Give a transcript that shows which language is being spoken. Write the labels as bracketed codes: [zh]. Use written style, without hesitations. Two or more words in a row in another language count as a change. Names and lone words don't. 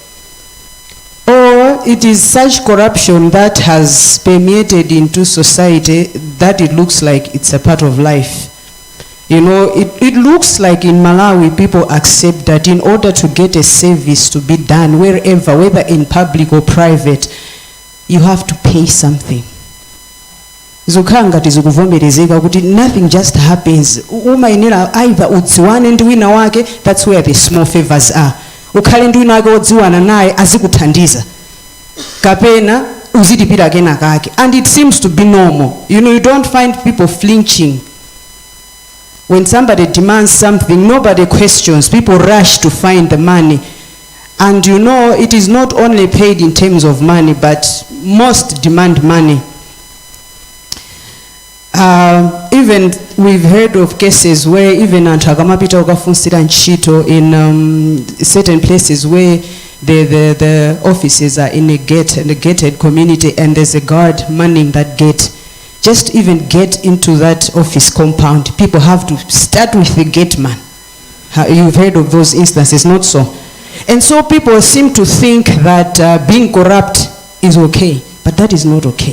[en] Or it is such corruption that has permeated into society that it looks like it's a part of life. You know, it looks like in Malawi people accept that in order to get a service to be done wherever, whether in public or private, you have to pay something. [ny] Zokanga tizukuvomerezeka kuti [en] nothing just happens. [ny] Umayenera either udziwane ndi wina wake, [en] that's where the small favors are. [ny] Ukhale ndi wina wake odziwana naye azikuthandiza. Kapena uzilipira kena kake. [en] And it seems to be normal. You know, you don't find people flinching. When somebody demands something, nobody questions. People rush to find the money. And you know, it is not only paid in terms of money, but most demand money. Even we've heard of cases where even [ny] antakamapita ukafunsira ntchito [en] in certain places where the offices are in a gated community and there's a guard manning that gate. just even get into that office compound, people have to start with the gate man. You've heard of those instances, not so? And so people seem to think that being corrupt is okay, but that is not okay.